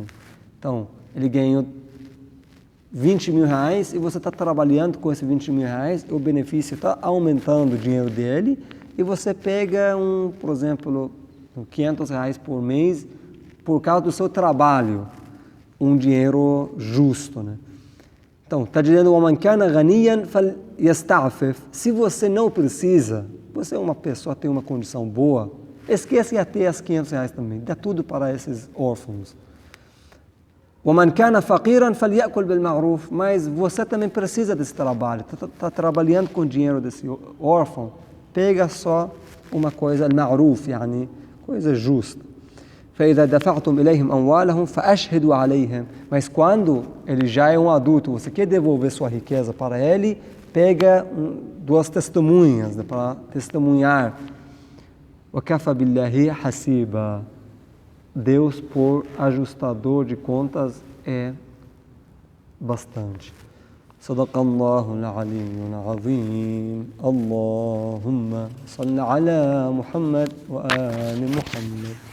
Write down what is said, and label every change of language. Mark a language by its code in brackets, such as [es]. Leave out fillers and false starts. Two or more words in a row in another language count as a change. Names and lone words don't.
[pt] Então, ele ganhou 20 mil reais e você está trabalhando com esses 20 mil reais, o benefício está aumentando o dinheiro dele e você pega por exemplo, 500 reais por mês por causa do seu trabalho, um dinheiro justo, né? Então, está dizendo, [ar] وَمَنْ كَانَ غَنِيًّا فَلْيَسْتَعْفِفْ. [pt] Se você não precisa, você é uma pessoa que tem uma condição boa, esquece até as 500 reais também, dá tudo para esses órfãos. [ar] وَمَنْ كَانَ فَقِيرًا فَلْيَأْكُلْ بِالْمَعْرُوفِ. [pt] Mas você também precisa desse trabalho, está trabalhando com o dinheiro desse órfão, pega só uma coisa, [ar] المعروف، يعني, [pt] coisa justa. [ar] فإذا دفعتم إليهم أموالهم فأشهدوا عليهم. [pt] Mas quando ele já é um adulto, você quer devolver sua riqueza para ele, pega duas testemunhas, né, para testemunhar. [ar] وَكَفَى بِاللَّهِ حَسِيبًا. [pt] Deus, por ajustador de contas, é bastante. [ar] صدق الله العلي العظيم. اللهم صل على محمد وآل محمد.